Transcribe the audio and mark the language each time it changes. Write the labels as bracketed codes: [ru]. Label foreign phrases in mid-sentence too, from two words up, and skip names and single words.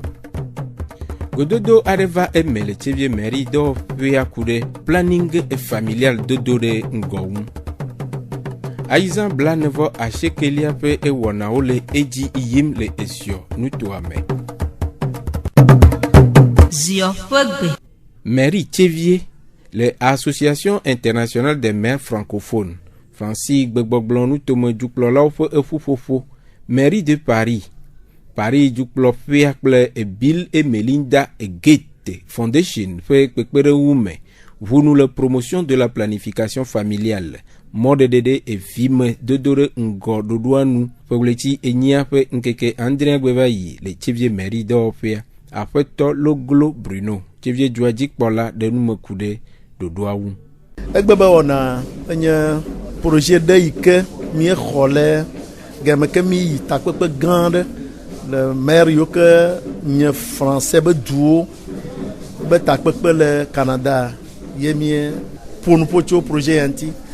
[ee] Gododo aɖe va eme le Tchevie mairie dɔwɔƒea ku ɖe [fr] planning familial [ee] dodo ɖe ŋgɔ ŋu. Ayizã bla nevɔ asiekelia ƒe ewɔnawo le edzi yim le esio nutoa me. Zio ƒe gbe. Mairie Tchevie le Association internationale des maires francophones Francis Gbegbɔgblɔ nutome dukplɔlawo ƒe eƒuƒoƒo Mairie de Paris dukplɔƒea kple Bill et Melinda Gates Foundation ƒe kpekpeɖeŋu me ʋunu le [fr] promotion de la planification familiale [ee] mɔɖeɖeɖe evime dodo ɖe ŋgɔ ɖoɖoa nu ƒe ɣleti enyia ƒe ŋkeke adrea gbe va yi le Tchevie mairie dɔwɔƒea. Aƒetɔ Loglo Bruno Tchevie dua dzikpɔla ɖe nume ku ɖe ɖoɖoa ŋu. Egbe be wɔna enye projet ɖe yi ke míexɔ le game ke mi yi takpekpe gã aɖe le maire yiwo ke nye français be duwo be takpekpe le Canada ye mie ƒonuƒo tso projet ya ŋuti.